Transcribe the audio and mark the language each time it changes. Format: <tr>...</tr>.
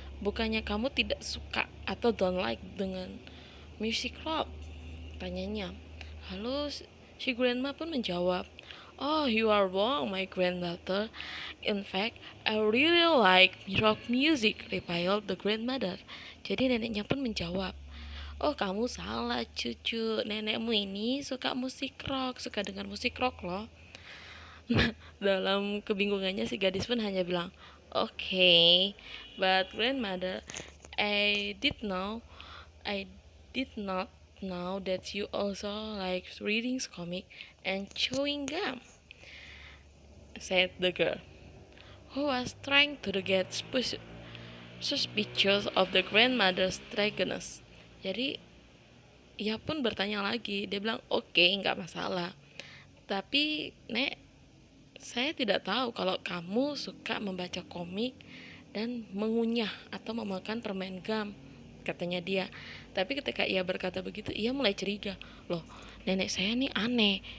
<id>Bukannya kamu tidak suka atau</id> <en>don't like</en> <id>dengan music rock?" tanyanya. Lalu si grandma pun menjawab,</id> <en>"Oh, you are wrong, my granddaughter. In fact, I really like rock music," replied the grandmother.</en> <id>Jadi neneknya pun menjawab, "Oh, kamu salah, cucu. Nenekmu ini suka musik rock, suka dengar musik rock loh." Nah, dalam kebingungannya si gadis pun hanya bilang,</id> <en>"Okay, but grandmother, I did not know that you also like reading comic and chewing gum," said the girl. who was trying to get suspicious of the grandmother's strangeness.</en> <id>Jadi ia pun bertanya lagi. Dia bilang, oke, nggak masalah. Tapi Nek, saya tidak tahu kalau kamu suka membaca komik dan mengunyah atau memakan permen gum, katanya dia. Tapi ketika ia berkata begitu, ia mulai curiga. Loh, nenek saya nih aneh.</id>